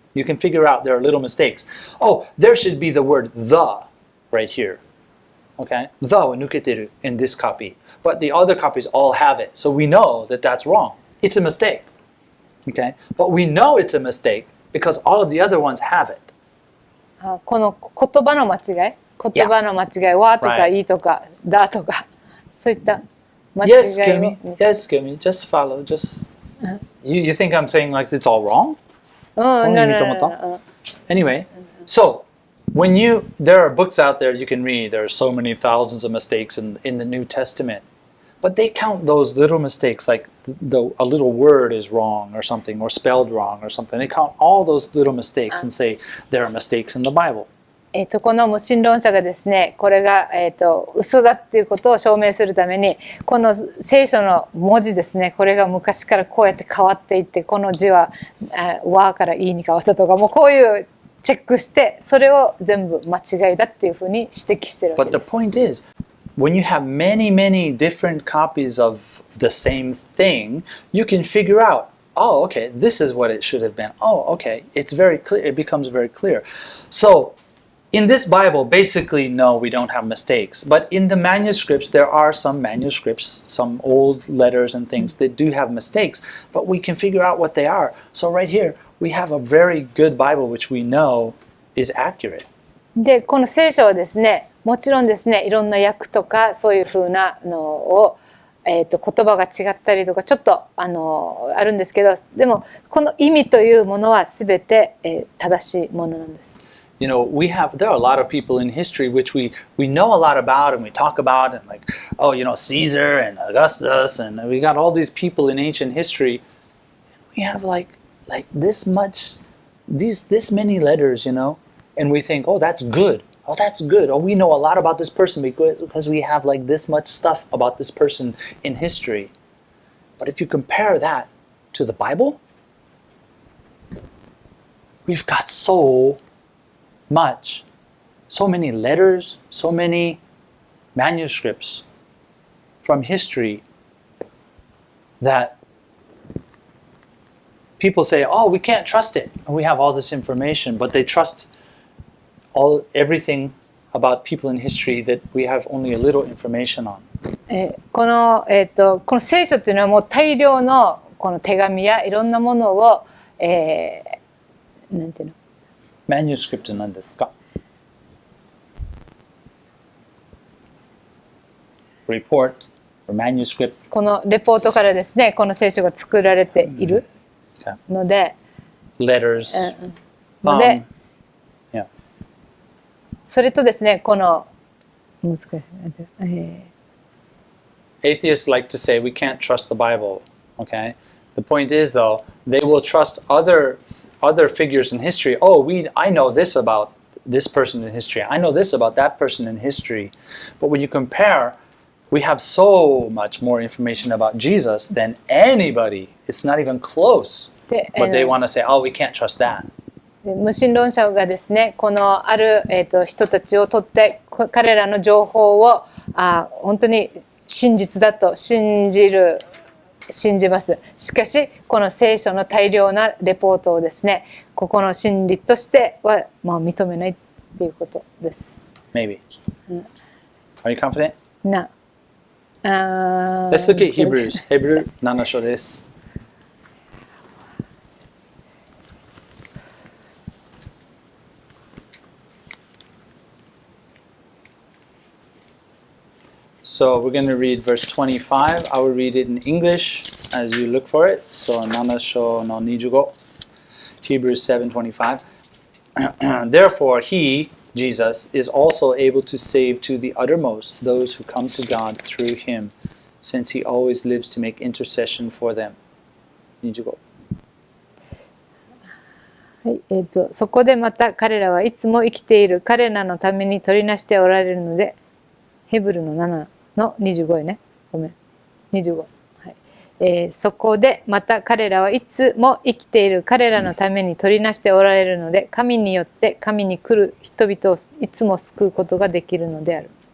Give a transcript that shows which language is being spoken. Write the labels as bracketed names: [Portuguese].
[English] You can figure out there are little mistakes. Oh, there should be the word the right here. Okay? The [Japanese] wa nuketeru [English] in this copy. But the other copies all have it. So we know that that's wrong. It's a mistake. Okay? But we know it's a mistake because all of the other ones have it. [Japanese] この言葉の間違い、言葉の間違い、わとか [English] Right. [Japanese] いとかだとか、そういった間違 [English] Yes, [Japanese] いを [English] Kiyomi. Yes, Kiyomi. Just follow. Just you think I'm saying like it's all wrong? [Japanese] うん、この意味と思った？ [English] Anyway, so when there are books out there you can read. There are so many thousands of mistakes in the New Testament, but they count those little mistakes like a little word is wrong or something, or spelled wrong or something. They count all those little mistakes and say there are mistakes in the Bible. [Japanese] この無神論者がですね、これが、嘘だっていうことを証明するために、この聖書の文字ですね、これが昔からこうやって変わっていって、この字は和からいに変わったとか、もうこういうチェックして、それを全部間違いだっていうふうに指摘してるわ [English] But [Japanese] け [English] the [Japanese] です。 [English] point is, when you have many, many different copies of the same thing, you can figure out, oh, okay, this is what it should have been. Oh, okay, it's very clear. It becomes very clear. So, in this Bible, basically, no, we don't have mistakes. But in the manuscripts, there are some manuscripts, some old letters and things that do have mistakes. But we can figure out what they are. So right here, we have a very good Bible which we know is accurate. [Japanese] で、この聖書はですね、もちろんですね、いろんな訳とかそういうふうなのを、言葉が違ったりとかちょっとあるんですけど、でもこの意味というものは全て、正しいものなんです。 [English] You know, there are a lot of people in history which we know a lot about and we talk about, and like, oh, you know, Caesar and Augustus, and we got all these people in ancient history. We have like this much, this many letters, you know, and we think, oh, that's good. Oh, that's good. Oh, we know a lot about this person because we have like this much stuff about this person in history. But if you compare that to the Bible, we've got so much, so many letters, so many manuscripts from history that people say, oh, we can't trust it. And we have all this information, but they trust everything about people in history that we have only a little information on. [Japanese] この聖書っていうのはもう大量のこの手紙やいろんなものを、なんていうの？マニュースクリプトなんですか？ [English] report or manuscript. [Japanese] このレポートからですね、この聖書が作られているので、 [English] letters. [Japanese] ので、 [English] yeah. [Japanese] それとですね、この難しい、 [English] Atheists like to say we can't trust the Bible. Okay. The point is, though, they will trust other figures in history. Oh, I know this about this person in history. I know this about that person in history. But when you compare, we have so much more information about Jesus than anybody. It's not even close. But they want to say, oh, we can't trust that. [Japanese] 無神論者がですね、このある、人たちをとって彼らの情報を本当に真実だと信じます。しかしこの聖書の大量なレポートをですね、ここの真理としては、認めないっていうことです。 [English] Maybe. Are you confident? No. Let's look at Hebrews. Hebrew 7章です。 So we're going to read verse 25. I will read it in English as you look for it. So 7章の25. Hebrews 7:25. Therefore he, Jesus, is also able to save to the uttermost those who come to God through him, since he always lives to make intercession for them. 25. [Japanese] はい、そこでまた彼らはいつも生きている彼らのために取りなしておられるので、ヘブルの7の25ね。ごめん。25。 はい。そこでまた彼らはいつも生きている彼らのために取りなしておられるので、神によって神に来る人々をいつも救うことができるのである。